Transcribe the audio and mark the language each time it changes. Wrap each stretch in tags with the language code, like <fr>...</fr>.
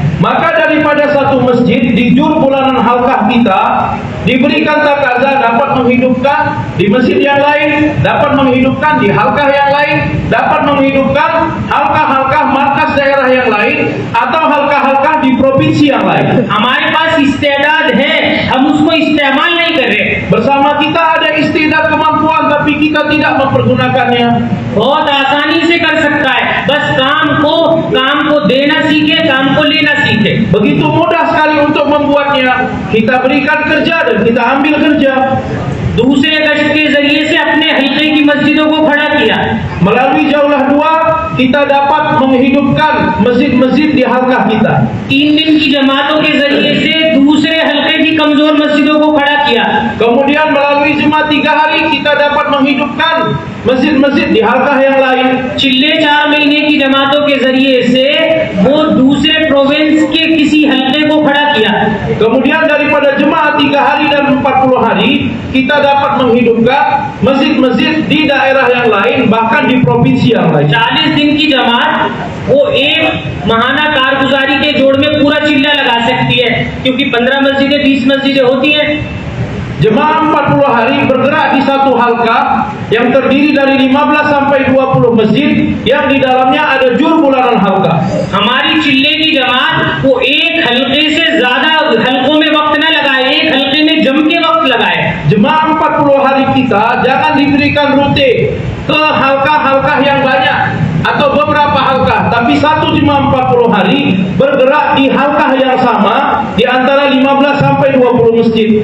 <id>Maka daripada satu masjid di jur bulanan halkah kita diberikan takaza dapat menghidupkan di masjid yang lain, dapat menghidupkan di halkah yang lain, dapat menghidupkan halkah-halkah markas daerah yang lain atau halkah-halkah di provinsi yang lain.</id> <hi>हमारे पास इस्तेदाद है, हम उसको इस्तेमाल नहीं कर रहे।</hi> <id>Bersama kita ada istidad kemampuan tapi kita tidak mempergunakannya.</id> <hi>बहुत आसानी से कर सकता है, बस काम को देना सीखे, काम को लेना सीखे।</hi> <id>Begitu mudah sekali untuk membuatnya. Kita berikan kerja dan kita ambil kerja.</id> <hi>दूसरे गश्त के जरिए से अपने हल्के की मस्जिदों को खड़ा किया।</hi> <id>Melalui jauhlah dua kita dapat menghidupkan masjid-masjid di halkah kita.</id> <hi>3 दिन की जमातों के जरिए से दूसरे हल्के की कमजोर मस्जिदों को खड़ा किया।</hi> <id>Kemudian melalui jemaah 3 hari kita dapat menghidupkan masjid-masjid di halkah yang lain.</id> <hi>चिल्ले 4 महीने की जमातों के जरिए से वो दूसरे प्रोविंस के किसी हल्के को खड़ा किया।</hi> <id>Kemudian daripada jemaah 3 hari dan 40 hari kita dapat menghidupkan masjid-masjid di daerah yang lain bahkan di provinsi yang lain.</id> <hi>40 दिन की जमात वो एक महाना कारगुजारी के जोड़ में पूरा चिल्ला लगा सकती है, क्योंकि 15 मस्जिदें 20 मस्जिदें होती हैं।</hi> <id>Jemaah 40 hari bergerak di satu halkah yang terdiri dari 15 sampai 20 masjid yang di dalamnya ada jur bulanan halkah.</id> <hi>हमारी चिल्ले की जमात वो एक हल्के से ज्यादा हल्कों में वक्त न लगाए, एक हल्के में जम के वक्त लगाए।</hi> <id>Jemaah 40 hari kita jangan diberikan rute ke halkah-halkah yang banyak atau beberapa halkah, tapi satu jemaah 40 hari bergerak di halkah yang sama di antara 15 sampai 20 masjid.</id>